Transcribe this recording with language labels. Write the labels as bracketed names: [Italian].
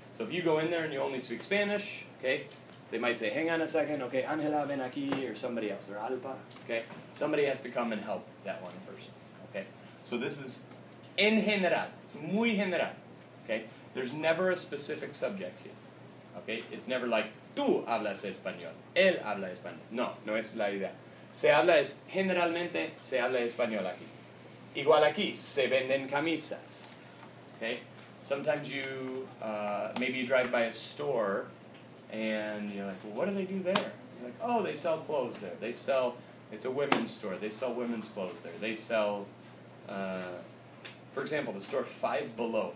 [English] So if you go in there and you only speak Spanish, okay, they might say, hang on a second, okay, Angela, [Spanish] ven aquí, [English] or somebody else, or Alba, okay? Somebody has to come and help that one person, okay? So this is [Spanish] en general, [English] it's [Spanish] muy general, [English] okay? There's never a specific subject here, okay? It's never like, [Spanish] tú hablas español, él habla español. No, no es la idea. Se habla generalmente, se habla español aquí. Igual aquí, se venden camisas, okay? [English] Sometimes maybe you drive by a store and you're like, well, what do they do there? You're like, oh, they sell clothes there. It's a women's store. They sell women's clothes there. They sell, for example, the store Five Below.